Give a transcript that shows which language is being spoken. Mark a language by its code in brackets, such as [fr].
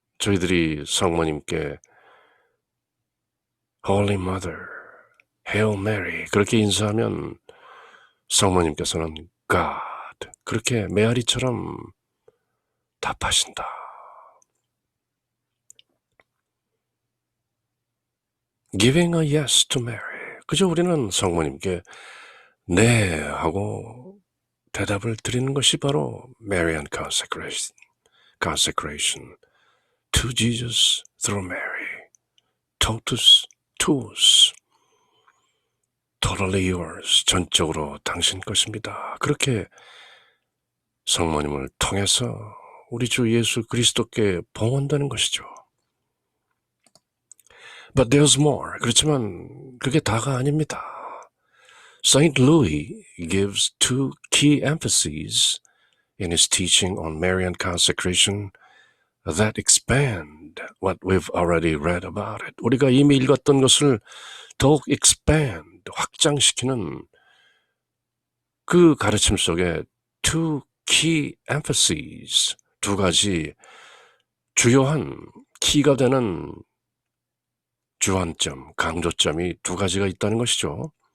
[ko] 저희들이 성모님께 [en] Holy Mother, Hail Mary [ko] 그렇게 인사하면 성모님께서는 God, 그렇게 메아리처럼 답하신다. [en] Giving a yes to Mary, [ko] 그저 우리는 성모님께 네 하고 대답을 드리는 것이 바로 [en] Marian consecration to Jesus through Mary, [la] totus tuus, [en] totally yours, [ko] 전적으로 당신 것입니다. 그렇게 성모님을 통해서 우리 주 예수 그리스도께 봉헌되는 것이죠. [en] But there's more. [ko] 그렇지만 그게 다가 아닙니다. [en] Saint Louis gives two key emphases in his teaching on Marian consecration that expand what we've already read about it. [ko] 우리가 이미 읽었던 것을 더욱 expand, 확장시키는 그 가르침 속에 [en] two key emphases, [ko] 두 가지 주요한 키가 되는 주안점, 강조점이 두 가지가 있다는 것이죠.